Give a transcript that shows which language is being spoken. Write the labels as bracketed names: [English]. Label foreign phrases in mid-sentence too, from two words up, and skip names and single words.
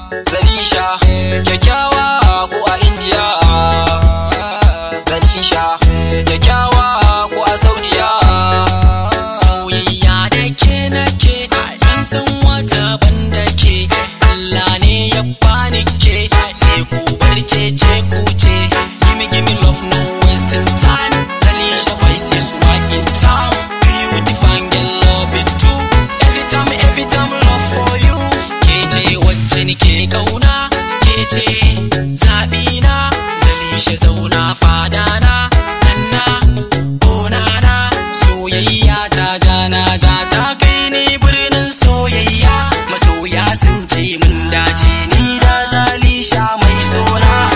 [Hausa] Zalisha, kyakkyawa ko a India. Zalisha, kyakkyawa ko a Saudiya. Soyayya da ke nake, ban san wata ban da ke. Allah ne ya bani ke, sai ku bar cece ku ce. [English] Gimme, gimme love, no wasting time. Zalisha voice is right in town. Beautiful girl, love it too. Every time, every time love for you. [Hausa] Ke ce wacce nike kauna, ke ce zaɓina. Zalisha zauna fadana, nanna, bonana. Soyayya ta ja na ja ta kai ni birnin soyayya. Masoya sun ce mun dace ni da Zalisha mai sona.